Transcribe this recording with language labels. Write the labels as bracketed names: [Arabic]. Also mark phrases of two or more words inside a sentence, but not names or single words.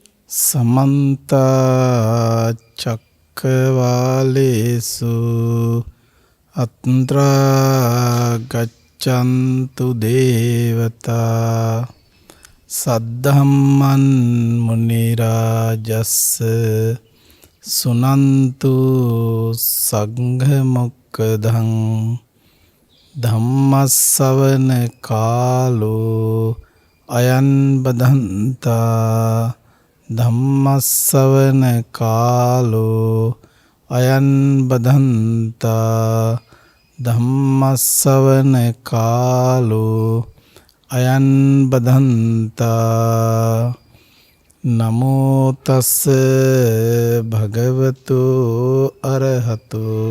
[Pali] समन्ता चक्रवालेषु अत्रा गच्छन्तु देवता सद्धम्मन् मुनिराजस्स सुनन्तु संघमुक्तं धम्मස්සවන කාලෝ අයං බදන්තා ධම්මස්සවන කාලෝ අයං බදන්තා ධම්මස්සවන කාලෝ අයං බදන්තා නමෝ තස්ස භගවතු අරහතු